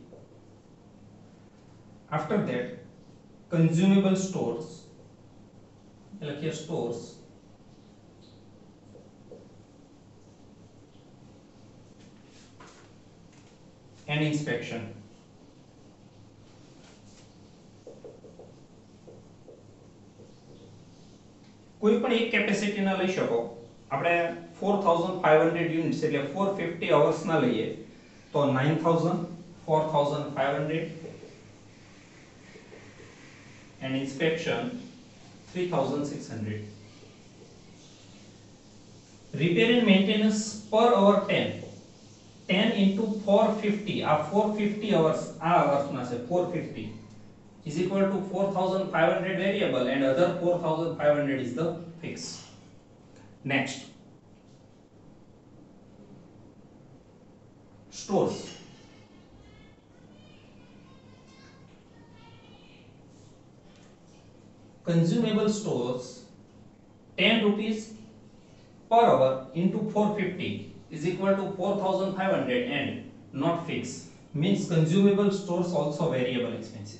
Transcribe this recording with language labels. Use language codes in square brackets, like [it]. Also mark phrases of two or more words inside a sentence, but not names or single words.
[en] After that consumable stores stores and inspection. [gu] કોઈ પણ એક કેપેસિટી ના લઈ શકો. આપણે 4500 યુનિટ્સ એટલે 450 અવર્સ ના લઈએ તો 9000 4500 [en] and inspection [gu] 3600. [en] Repair and maintenance per hour 10 into 450 [gu] આ 450 hours આ hours ના છે [en] 450 is equal to 4500 variable and other 4500 is the fixed. Next stores. Consumable stores 10 rupees per hour into 450 is equal to 4500 and not fixed, means consumable stores also variable expenses.